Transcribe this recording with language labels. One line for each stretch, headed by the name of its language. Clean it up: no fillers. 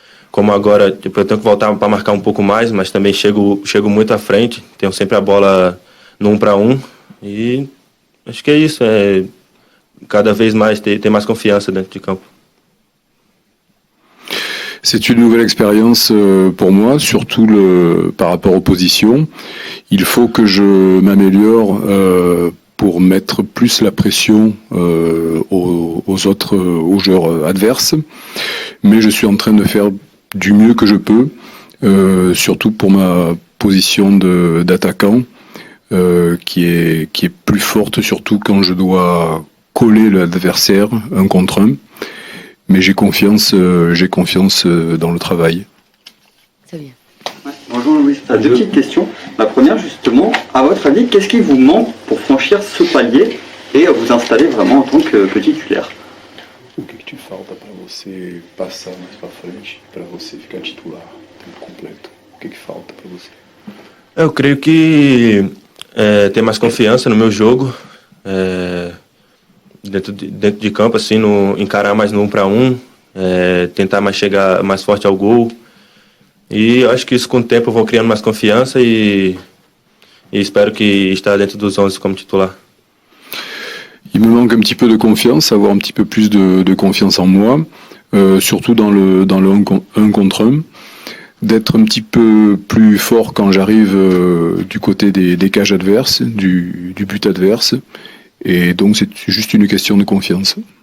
Portuguese: Como agora, tipo, eu tenho que voltar para marcar um pouco mais, mas também chego muito à frente. Tenho sempre a bola no 1 para 1. E acho que é isso. Cada vez mais ter mais confiança dentro de campo.
French: C'est une nouvelle expérience pour moi, surtout par rapport aux positions. Il faut que je m'améliore pour mettre plus la pression aux joueurs adverses. Mais je suis en train de faire du mieux que je peux, surtout pour ma position d'attaquant, qui est plus forte, surtout quand je dois coller l'adversaire un contre un. Mais j'ai confiance dans le travail. Ça vient. Ouais. Bonjour Louis, deux petites questions. La première justement, à votre avis, qu'est-ce qui vous manque pour franchir ce palier et vous installer vraiment en tant que titulaire?
Portuguese: O que te falta para você passar mais para frente, para você ficar titular, tempo completo? O que falta para você? Eu creio que ter mais confiança no meu jogo, dentro de campo, assim, encarar mais no 1 para 1, tentar mais chegar mais forte ao gol. E eu acho que isso com o tempo eu vou criando mais confiança e espero que estar dentro dos 11 como titular.
French: Il me manque un petit peu de confiance, avoir un petit peu plus de confiance en moi, surtout dans le 1 contre 1, d'être un petit peu plus fort quand j'arrive du côté des cages adverses, du but adverse, et donc c'est juste une question de confiance.